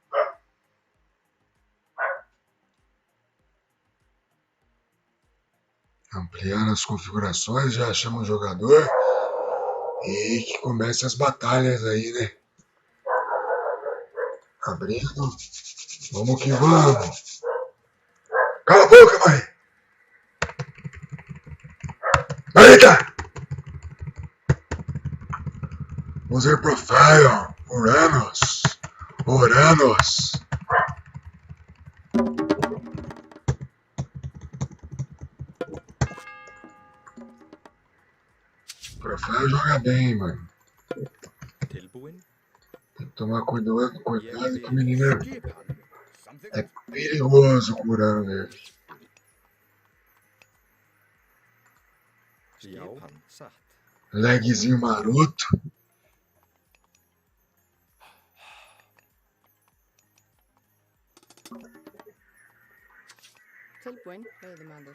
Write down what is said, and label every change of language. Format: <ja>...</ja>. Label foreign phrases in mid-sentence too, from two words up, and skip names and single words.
<pt>Ampliando as configurações, já achamos um jogador. E que comece as batalhas aí, né? Abrindo. Vamos que vamos. Cala a boca, mãe! Eita!</pt> <en>User Profile. Uranus. Profile joga bem, mano. Tem que tomar cuidado que o menino é perigoso curando ele. Lagzinho maroto.</en> <is>Tilbúin, veiðimaður.</is>